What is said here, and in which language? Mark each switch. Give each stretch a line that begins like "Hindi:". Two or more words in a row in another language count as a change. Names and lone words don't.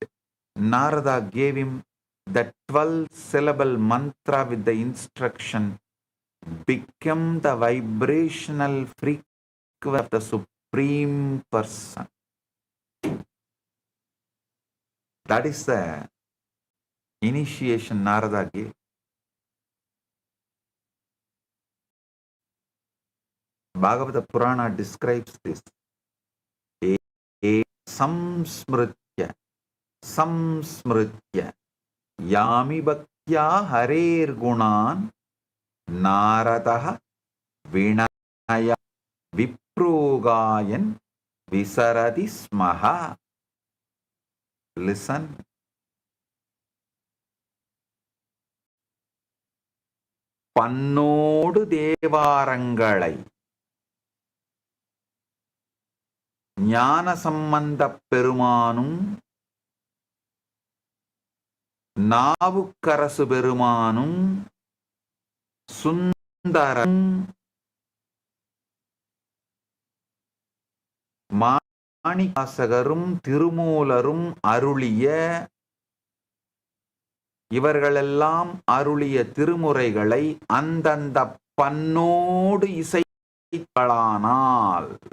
English: Narada gave him the 12-syllable mantra with the instruction, become the vibrational frequency of the Supreme Person. That is the initiation Narada gave. Bhagavata Purana describes this.
Sanskrit: संस्मृत्य यामि भक्त्या हरेर् गुणान् नारदः विनय विप्रो गायन् विशारदि स्मह.
Tamil: Listen. பண்ணோடு தேவாரங்களை ஞான சம்பந்த பெருமானும் நாவுக்கரசு பெருமானும் சுந்தரம் மாணிவாசகரும் திருமூலரும் அருளிய இவர்களெல்லாம் அருளிய திருமுறைகளை அந்தந்த பண்ணோடு இசைக்களானால்